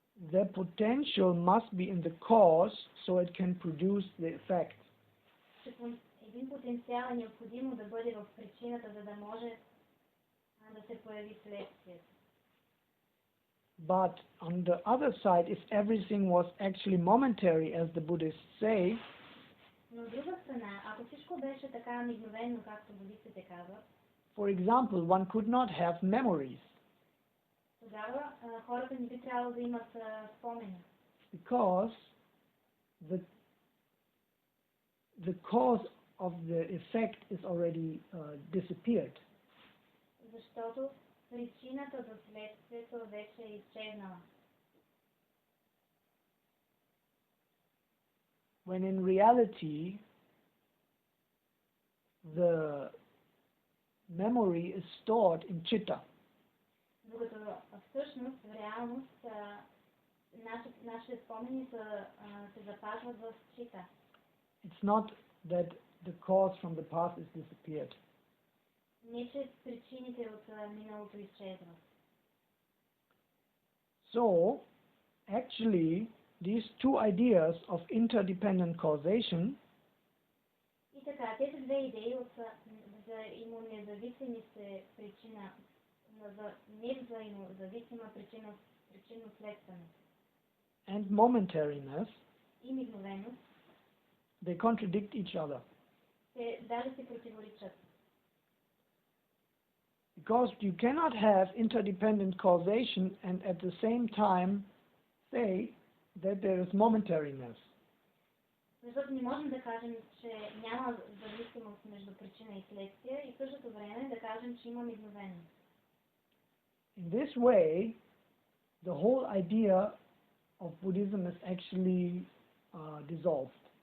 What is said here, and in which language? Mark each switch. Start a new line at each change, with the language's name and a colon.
English: the potential must be in the cause so it can produce the effect.
Bulgarian: че един потенциал е необходимо да бъде в причината, за да може да се появи следствието.
English: But on the other side, if everything was actually momentary, as the Buddhists say,
Bulgarian: Но от друга страна, ако всичко беше така мигновено, както будистите казват,
English: for example, one could not have memories
Bulgarian: тогава хората не би трябвало да имат спомени.
English: because the cause of the effect is already disappeared.
Bulgarian: Защото причината за следствието вече е изчезнала.
English: When in reality, the memory is stored in chitta.
Bulgarian: Докато всъщност, в реалност, нашите спомени се запазват в чита.
English: It's not that the cause from the past is disappeared.
Bulgarian: Не, че причините от миналото изчезват.
English: So, actually, these two ideas of interdependent causation
Bulgarian: И така, тези две идеи от взаимонезависимите причина, за невзаимозависима причинно-следствена
English: and momentariness,
Bulgarian: и мигновеност,
English: they contradict each other.
Bulgarian: те даже се противоречат.
English: Because you cannot have interdependent causation and at the same time say that there is momentariness.
Bulgarian: Защото не можем да кажем, че няма зависимост между причина и следствие и в същото време да кажем, че има мигновеност.
English: In this way, the whole idea of Buddhism is actually dissolved.